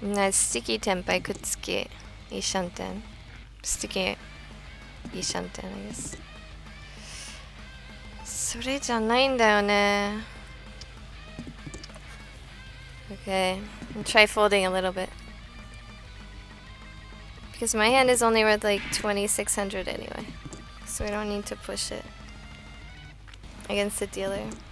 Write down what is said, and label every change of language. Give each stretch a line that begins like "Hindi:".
English: Sticky Tempai Kutsuki Ishanten. Sticky Ishanten, I guess.
Japanese: それじゃないんだよね。
English: Okay, I'll try folding a little bit. Because my hand is only worth like 2,600 anyway. So I don't need to push it against the dealer.